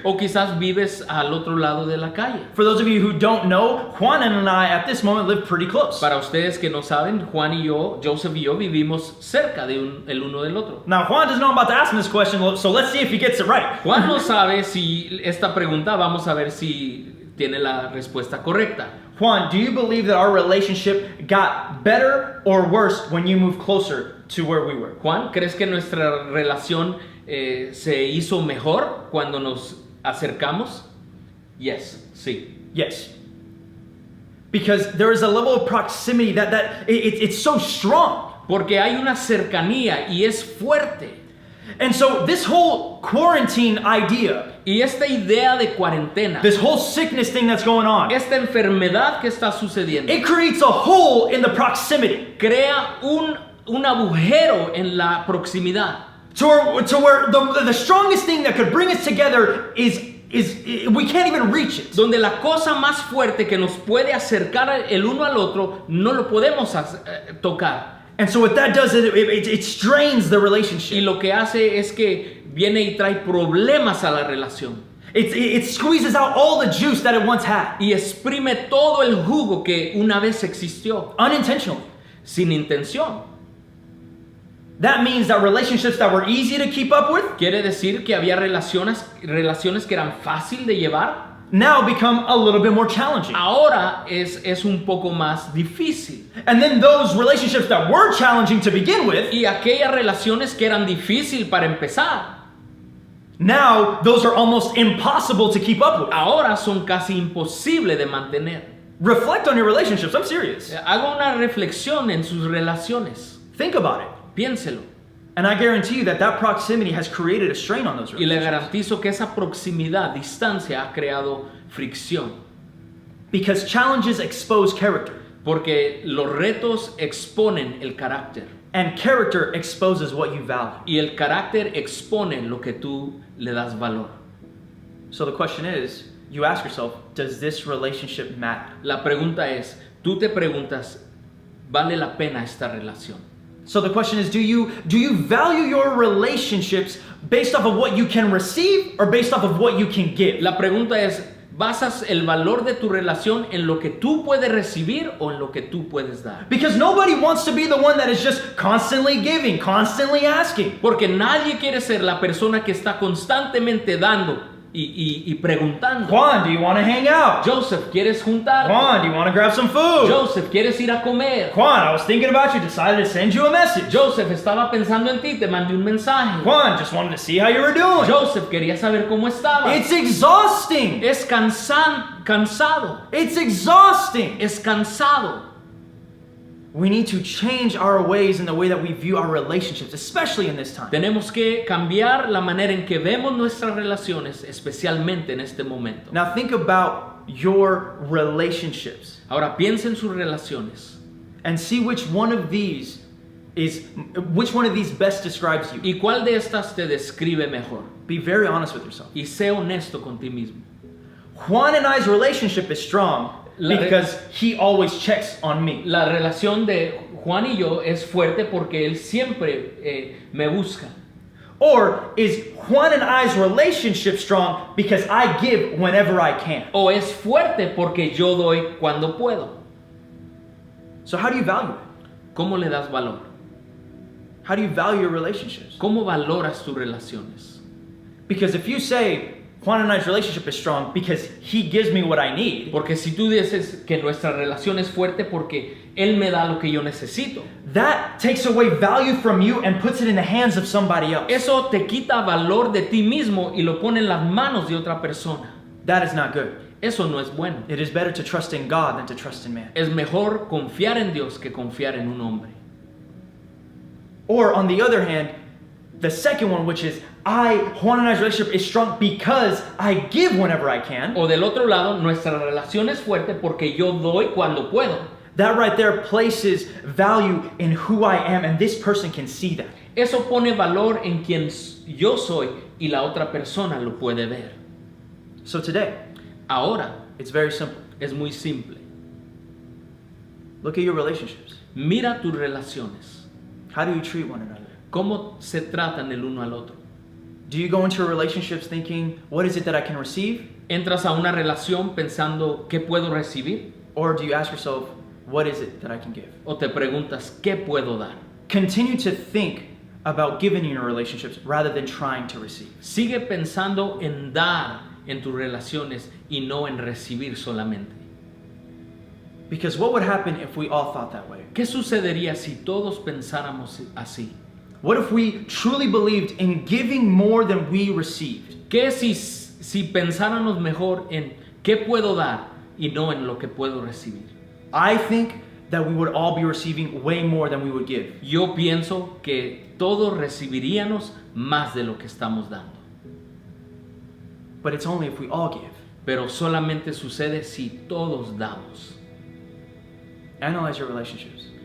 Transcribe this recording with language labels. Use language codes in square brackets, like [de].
[es] ¿O quizás vives al otro lado de la calle? [en] For those of you who don't know, Juan and I at this moment live pretty close. [es] Para ustedes que no saben, Juan y yo, Joseph y yo, vivimos cerca de el uno del otro. [en] Now Juan doesn't know I'm about to ask him this question, so let's see if he gets it right. [es] Juan no sabe si esta pregunta, vamos a ver si tiene la respuesta correcta. [en] Juan, do you believe that our relationship got better or worse when you moved closer to where we were? [es] Juan, ¿crees que nuestra relación se hizo mejor cuando nos acercamos? [en] Yes, sí. Yes. Because there is a level of proximity that it's so strong. [es] Porque hay una cercanía y es fuerte. [en] And so this whole quarantine idea, [es] Y esta idea de cuarentena, [en] this whole sickness thing that's going on, [es] esta enfermedad que está sucediendo, [en] it creates a hole in the proximity. [es] crea un agujero en la proximidad. [en] To where the strongest thing that could bring us together is we can't even reach it. [es] Donde la cosa más fuerte que nos puede acercar el uno al otro no lo podemos tocar. [en] And so what that does is it strains the [es] Y [en] relationship. [es] lo que hace es que viene y trae problemas a la relación. [en] It squeezes out all the juice that it once had, [es] Y exprime todo el jugo que una vez existió, [en] unintentionally. [es] sin intención. [en] That means that relationships that were easy to keep up with [es] Quiere decir que había relaciones que eran fácil de llevar. [en] now become a little bit more challenging. [es] Ahora es un poco más difícil. [en] And then those relationships that were challenging to begin with, [es] Y aquellas relaciones que eran difíciles para empezar, [en] now those are almost impossible to keep up with. [es] ahora son casi imposibles de mantener. [en] Reflect on your relationships. I'm serious. [es] Haga una reflexión en sus relaciones. [en] Think about it. [es] Piénselo. [en] And I guarantee you that proximity has created a strain on those [es] Y le [en] relationships. [es] garantizo que esa proximidad, distancia, ha creado fricción. [en] Because challenges expose character. [es] Porque los retos exponen el carácter. [en] And character exposes what you value. [es] Y el carácter expone lo que tú le das valor. [en] So the question is, you ask yourself, does this relationship matter? [es] La pregunta es, tú te preguntas, ¿vale la pena esta relación? [en] So the question is, do you value your relationships based off of what you can receive or based off of what you can give? [es] La pregunta es, ¿basas el valor de tu relación en lo que tú puedes recibir o en lo que tú puedes dar? [en] Because nobody wants to be the one that is just constantly giving, constantly asking. [es] Porque nadie quiere ser la persona que está constantemente dando y preguntando. [en] Juan, do you want to hang out? [es] Joseph, ¿quieres juntar? [en] Juan, do you want to grab some food? [es] Joseph, ¿quieres ir a comer? [en] Juan, I was thinking about you, decided to send you a message. [es] Joseph, estaba pensando en ti, te mandé un mensaje. [en] Juan, just wanted to see how you were doing. [es] Joseph, quería saber cómo estabas. [en] It's exhausting. [es] Es cansado. [en] It's exhausting. [es] Es cansado. [en] We need to change our ways in the way that we view our relationships, especially in this time. [es] Tenemos que cambiar la manera en que vemos nuestras relaciones, especialmente en este momento. [en] Now think about your relationships [es] Ahora piensa en sus relaciones [en] and see which one of these best describes you. [es] y cuál de estas te describe mejor. [en] Be very honest with yourself. [es] Y sé honesto con ti mismo. [en] Juan and I's relationship is strong because he always checks on me. [es] La relación de Juan y yo es fuerte porque él siempre me busca. [en] Or is Juan and I's relationship strong because I give whenever I can? [es] O es fuerte porque yo doy cuando puedo. [en] So how do you value it? [es] ¿Cómo le das valor? [en] How do you value your relationships? [es] ¿Cómo valoras tus relaciones? [en] Because if you say Juan and I's relationship is strong because he gives me what I need, [es] Porque si tú dices que nuestra relación es fuerte porque él me da lo que yo necesito, [en] that takes away value from you and puts it in the hands of somebody else. [es] eso te quita valor de ti mismo y lo pone en las manos de otra persona. [en] That is not good. [es] Eso no es bueno. [en] It is better to trust in God than to trust in man. [es] Es mejor confiar en Dios que confiar en un hombre. [en] Or on the other hand, the second one, which is Juan and I's relationship is strong because I give whenever I can. [es] O del otro lado, nuestra relación es fuerte porque yo doy cuando puedo. [en] That right there places value in who I am, and this person can see that. [es] Eso pone valor en quien yo soy y la otra persona lo puede ver. [en] So today, [es] Ahora, [en] it's very simple. [es] es muy simple. [en] Look at your relationships. [es] Mira tus relaciones. [en] How do you treat one another? [es] ¿Cómo se tratan el uno al otro? [en] Do you go into relationships thinking, what is it that I can receive? [es] ¿Entras a una relación pensando qué puedo recibir? [en] Or do you ask yourself, what is it that I can give? [es] ¿O te preguntas qué puedo dar? [en] Continue to think about giving in your relationships rather than trying to receive. [es] Sigue pensando en dar en tus relaciones y no en recibir solamente. [en] Because what would happen if we all thought that way? [es] ¿Qué sucedería si todos pensáramos así? [en] What if we truly believed in giving more than we received? [es] ¿Qué si pensáramos mejor en qué puedo dar y no en lo que puedo recibir? [en] I think that we would all be receiving way more than we would give. [es] Yo pienso que todos recibiríamos más de lo que estamos dando. [en] But it's only if we all give. [es] Pero solamente sucede si todos damos. [en] Analyze your relationships.